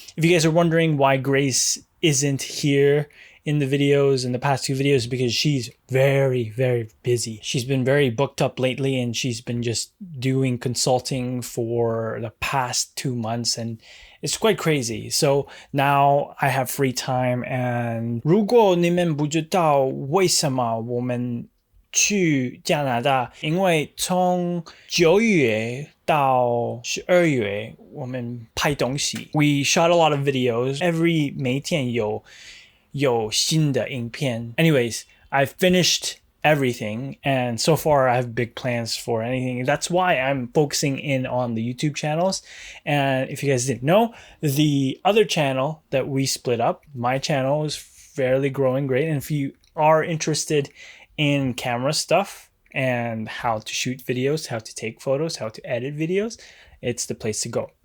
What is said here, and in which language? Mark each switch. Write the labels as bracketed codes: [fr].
[en] If you guys are wondering why Grace isn't here in the videos, in the past 2 videos, because she's very, very busy. She's been very booked up lately, and she's been just doing consulting for the past 2 months, and it's quite crazy. So now I have free time, and [zh] 如果你们不知道为什么我们去加拿大，因为从9月到12月我们拍东西。 [en] We shot a lot of videos. Every [zh] 每天有新的影片。 [en] Anyways, I've finished everything, and so far I have big plans for anything. That's why I'm focusing in on the YouTube channels. And if you guys didn't know, the other channel that we split up, my channel, is fairly growing great. And if you are interested in camera stuff and how to shoot videos, how to take photos, how to edit videos, it's the place to go.